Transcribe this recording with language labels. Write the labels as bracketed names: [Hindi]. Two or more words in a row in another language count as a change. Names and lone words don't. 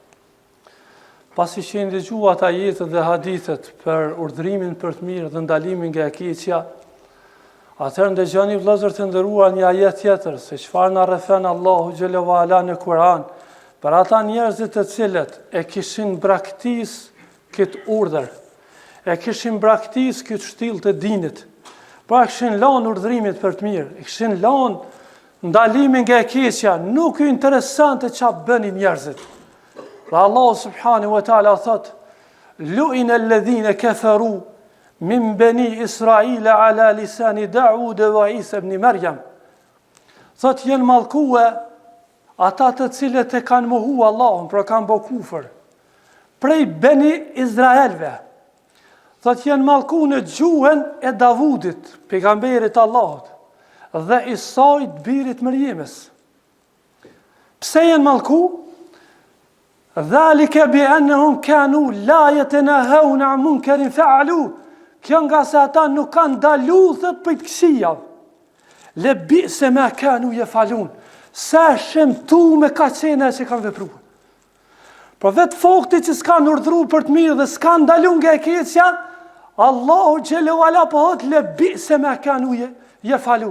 [Albanian] Pasi që ndëgjuat ajetët dhe hadithet për urdhrimin për të mirë dhe ndalimin nga e keqja, atëherë ndëgjoni vëllezër të nderuar një ajet tjetër se çfarë na rrethen Allahu [Arabic] جل وعلا [Albanian] në Kur'an për ata njerëzit të cilët e kishin braktis këtë urdhër, e kishin braktis këtë shtill të dinit, pra kishin lanë urdhrimit për të mirë, kishin lanë ndalimin nga e keqja, nuk ju interesante çfarë bënin njerëzit. Dhe Allah [Arabic] سبحانه وتعالى [Albanian] thot: [Arabic] "لعن الذين كفروا من بني إسرائيل على لسان داود وعيسى ابن مريم." [Albanian] Thot janë mallkue ata të cilët e kanë mohu Allahun, pra kanë bë kufër. Prej bani Izraelve. Thot janë mallku në gjuhën e Davudit, pejgamberit Allahut, dhe Isait birit Mërjemës. Pse janë mallku? [Arabic] ذلك بأنهم كانوا لا يتناهون عن منكر فعلوه. [Albanian] Kjo nga se ata nuk kanë ndalu thot për të këqija. [Arabic] لبئس ما كانوا يفعلون. [Albanian] Sa shëmtu me kaqena që kanë vepruar. Por vetë fakti që s'kan urdhëruar për të mirë dhe s'kan ndalu nga e keqja, Allahu [Arabic] جل وعلا [Albanian] po thot [Arabic] لبئس ما كانوا يفعلون.